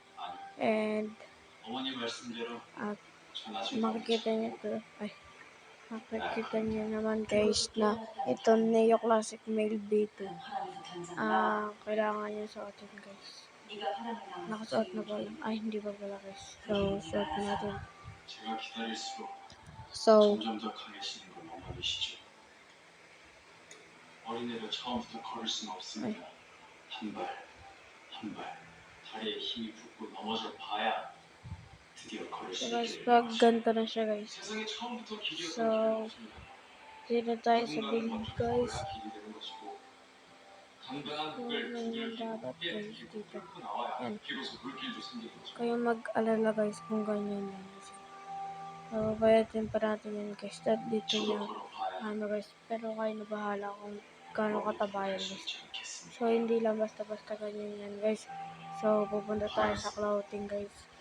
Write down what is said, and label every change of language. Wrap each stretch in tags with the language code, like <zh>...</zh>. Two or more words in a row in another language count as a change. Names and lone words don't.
<tl>And, at makikita nyo naman guys na ito Neo Classic Male B2. Kailangan nyo suotin guys. Nakasuot na pala. Ay, hindi pa pala guys. So, suot natin. So,</tl> <ko>어린애를 처음부터 걸을 수는 없습니다. 한 발, 다리에 힘이 붙고 넘어져 봐야 드디어 걸을 수 있게</ko> <tl>pag ganito na siya guys.</tl> <ko>세상에 처음부터 길이</ko> <tl>So, dito tayo sa build guys.</tl> <ko>길이 되는 것이고 당당한 흙을 두 개를</ko> <tl>dapat guys dito.</tl> <ko>뚫고 나와야</ko> <tl>Yan.</tl> <ko>비로소 물길도 생기는 거죠.</ko> <tl>Kayo mag-alala guys kung ganyan yan. Babayatin pa natin yan guys. Dito niya. Guys. Pero kayo na bahala kung gaano katabayan guys. So, hindi lang basta-basta ganyan yan guys. So, pupunta tayo sa clothing guys.</tl>